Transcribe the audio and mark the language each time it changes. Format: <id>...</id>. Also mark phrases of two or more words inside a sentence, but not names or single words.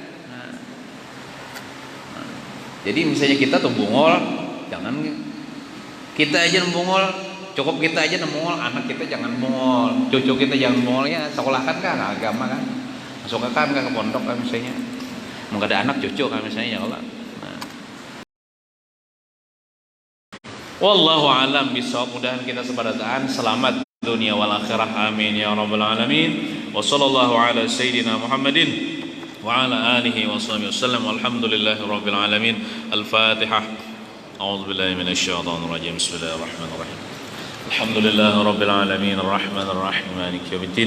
<bjn>Jadi misalnya kita tuh bungol, jangan kita aja bungol, cukup kita aja bungol, anak kita jangan bungol, cucu kita jangan bungol ya, sekolahkan kan agama kan, masukkan kan ke pondok kan misalnya, mau ada anak cucu kan misalnya</bjn> <ar>ya Allah.</ar> <bjn>Nah.</bjn> <ar>والله أعلم بالصواب,</ar> <bjn>mudahan kita sebarataan selamat</bjn> <ar>الدنيا والآخرة, آمين يا رب العالمين. وصلى الله على سيدنا محمد وعلى آله وصحبه وسلم والحمد لله رب العالمين. الفاتحة. أعوذ بالله من الشيطان الرجيم. بسم الله الرحمن الرحيم. الحمد لله رب العالمين الرحمن الرحيم مالك يوم الدين.</ar>